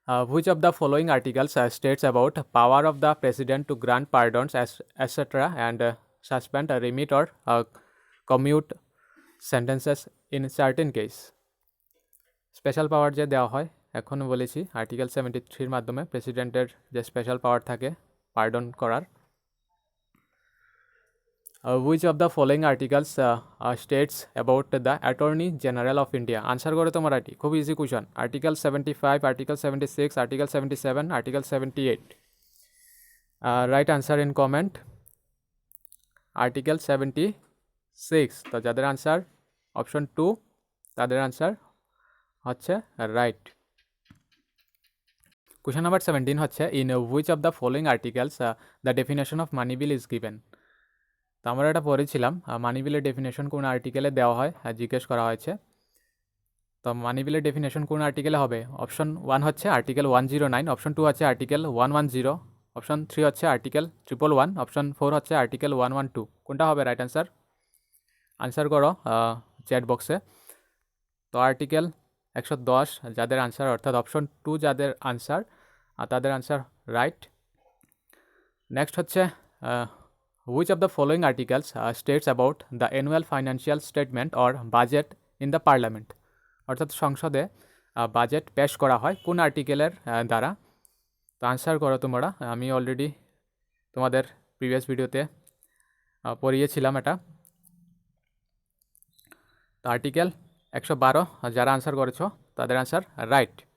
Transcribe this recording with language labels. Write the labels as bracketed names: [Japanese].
[English] Which of the following articles states about power of the president to grant pardons etcetera and suspend, remit or commute sentences in certain case. [Bangla] Special পাওয়ার যে দেওয়া হয় এখন বলেছি article 73 মাধ্যমে প্রেসিডেন্টের যে special পাওয়ার থাকে পার্ডন করার। [English] which of the following articles states about the Attorney General of India? [Bangla] Answer করে তোমার এটি খুব easy question. Article 75, article 76, article 77, article 78। [English] Right answer in comment. Article 76। [Bangla] তো যাদের আনসার অপশন 2 তাদের আনসার হচ্ছে রাইট। কোশ্চেন নাম্বার 17 হচ্ছে [English] In which of the following articles the definition of money bill is given? [Bangla] তো আমরা এটা পড়েছিলাম মানি বিলের ডেফিনেশন কোন আর্টিকেলে দেওয়া হয় জিজ্ঞেস করা হয়েছে। তো মানি বিলের ডেফিনেশন কোন আর্টিকেলে হবে? অপশন 1 হচ্ছে আর্টিকেল 109, অপশন 2 হচ্ছে আর্টিকেল 110, অপশন 3 হচ্ছে আর্টিকেল 111, অপশন 4 হচ্ছে আর্টিকেল 112। কোনটা হবে রাইট আনসার? আনসার করো চ্যাট বক্সে। তো আর্টিকেল 110 যাদের আনসার অর্থাৎ অপশন 2 যাদের আনসার তাদের আনসার রাইট। নেক্সট হচ্ছে [English] which of the following articles states about the annual financial statement or budget in the parliament? [Bangla] অর্থাৎ সংসদে বাজেট পেশ করা হয় কোন আর্টিকেলের দ্বারা? তো আনসার করো তোমরা। আমি অলরেডি তোমাদের প্রিভিয়াস ভিডিওতে পড়িয়েছিলাম এটা। তো আর্টিকেল 112 যারা আনসার করেছো তাদের আনসার রাইট।